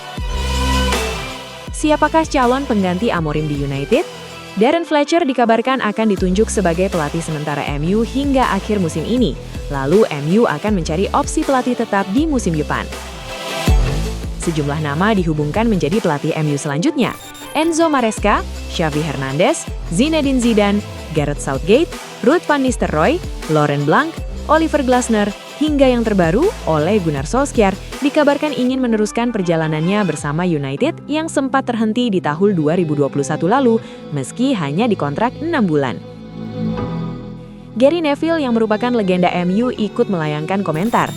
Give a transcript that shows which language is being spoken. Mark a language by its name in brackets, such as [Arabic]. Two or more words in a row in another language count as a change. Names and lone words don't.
[Indonesian] Siapakah calon pengganti Amorim di United? Darren Fletcher dikabarkan akan ditunjuk sebagai pelatih sementara MU hingga akhir musim ini. Lalu MU akan mencari opsi pelatih tetap di musim depan. Sejumlah nama dihubungkan menjadi pelatih MU selanjutnya. Enzo Maresca, Xavi Hernandez, Zinedine Zidane, Gareth Southgate, Ruud van Nistelrooy, Laurent Blanc, Oliver Glasner, hingga yang terbaru, Ole Gunnar Solskjaer, dikabarkan ingin meneruskan perjalanannya bersama United yang sempat terhenti di tahun 2021 lalu, meski hanya dikontrak 6 bulan. Gary Neville yang merupakan legenda MU ikut melayangkan komentar.